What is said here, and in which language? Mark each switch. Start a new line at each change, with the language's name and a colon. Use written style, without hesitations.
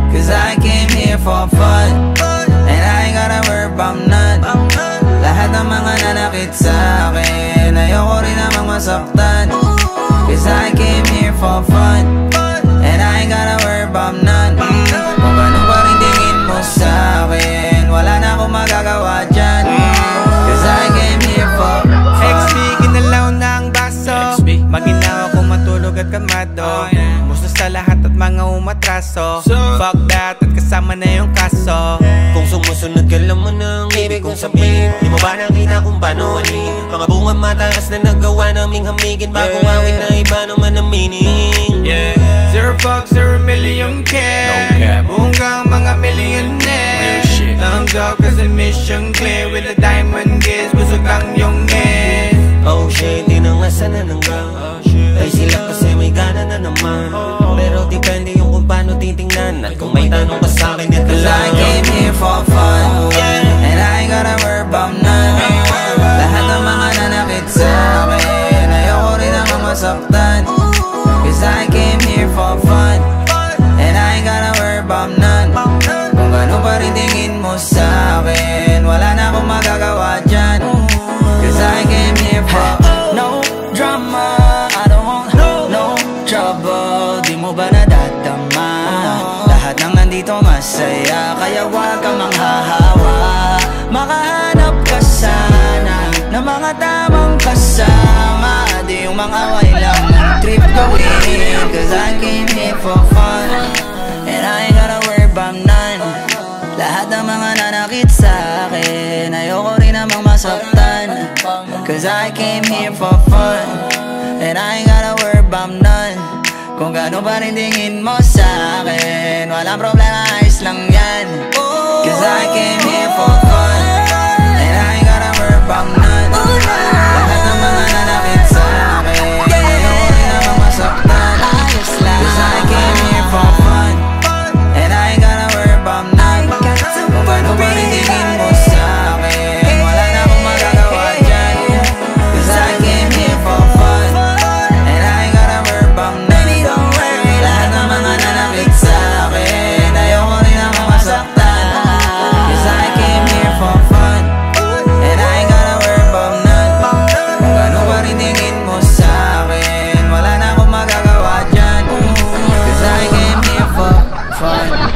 English: Cause I came here for fun, and I ain't gotta worry about none.
Filipino: Lahat ng mga nanakit sa akin, ayoko rin namang masaktan.
English: Cause I came here for fun, and I ain't gotta worry about none.
Filipino: Kung ano pa rin tingin mo sa akin, wala na akong magagawa dyan.
English: Cause I came here for fun.
Filipino: XB, ginalaw na ang baso. Maginaw ako matulog at kalmado. Musta sa lahat at mga umatraso.
English: Fuck that
Filipino: at kasama na yung kaso. Kung sumusunod ka naman ang ibig kong sabihin, di mo ba nakita kung paano alin? Mga bungang mataas na nagawa naming hamigin, bagong awit na iba naman ang meaning.
English: Zero fuck, 0 million care. Bunggang mga millionaire. Thumbs up cause the mission clear. With the diamond gaze,
Filipino: busog ang yung
English: head.
Filipino: Oh shit, di na nga sana nanggang. Ay sila kasi may gana na naman. Pero depende yung kung paano titingnan. At kung may tanong ka sa'kin, ito
English: Cause I
Filipino: lang.
English: came here for fun, and I ain't gotta worry about none.
Filipino: Lahat ng mga nanakit sa akin, ayoko rin namang masaktan.
English: Cause I came here for fun, and I ain't gotta worry about none.
Filipino: Kung gano'n pa rin tingin mo sa akin, wala na akong magagawa dyan.
English: Cause I came here for no drama, I don't want no trouble.
Filipino: Di mo ba nadadama? Lahat ng nandito masaya, kaya wag kang manghahawa. Makahanap ka sana ng mga tamang kasama, di yung mga away lang ng trip gawin.
English: Cause I came here for fun, and I ain't gotta worry about none.
Filipino: Lahat ng mga nanakit sa akin, ayoko rin namang masaktan.
English: Cause I came here for fun, and I ain't gotta worry about none.
Filipino: Kung gano'n pa rin tingin mo sa akin, walang problema, ayos lang yan.
English: Cause I came here for fun, and I ain't gotta worry about none.
Filipino: Lahat ng mga nanakit sa akin, ayoko rin namang masaktan.
English: Cause I came here for fun, and I ain't gotta worry about none.
Filipino: Kung gano'n pa rin tingin mo sa akin, wala na akong magagawa dyan.
English: Cause I came here for fun, and I ain't gotta worry about none.
Filipino: Lahat ng mga nanakit sa akin, ayoko rin namang masaktan.
English: Cause I came here for fun, and I ain't gotta worry about none.
Filipino: Kung gano'n pa rin tingin mo sa akin, wala na akong magagawa dyan.
English: Cause I came here for fun.